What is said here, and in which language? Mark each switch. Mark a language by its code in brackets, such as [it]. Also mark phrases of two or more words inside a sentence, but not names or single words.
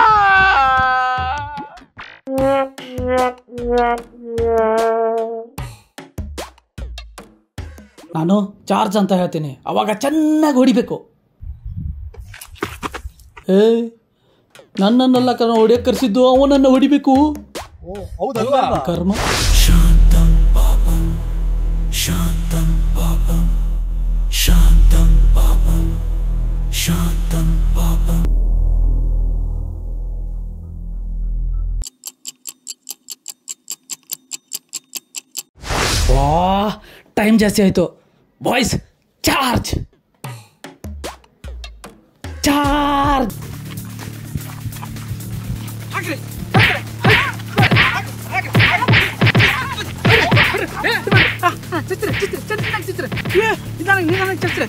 [kn] ನಾನು ಚಾರ್ಜ್ ಅಂತ ಹೇಳ್ತೀನಿ, ಅವಾಗ ಚೆನ್ನಾಗಿ ಹೊಡಿಬೇಕು. ನನ್ನನ್ನೆಲ್ಲ ಹೊಡಿಯಕ್ಕೆ ಕರೆಸಿದ್ದು, ಅವನನ್ನು ಹೊಡಿಬೇಕು. [sa] कर्म. शान्तं पापं शान्तं पापं शान्तं पापं शान्तं पापं. ವಾ, [kn] ಟೈಮ್ ಜಾಸ್ತಿ ಆಯಿತು. [en] Boys charge charge. [kn] ನಿಧಾನಕ್ಕೆ ಚಚ್ರೆ.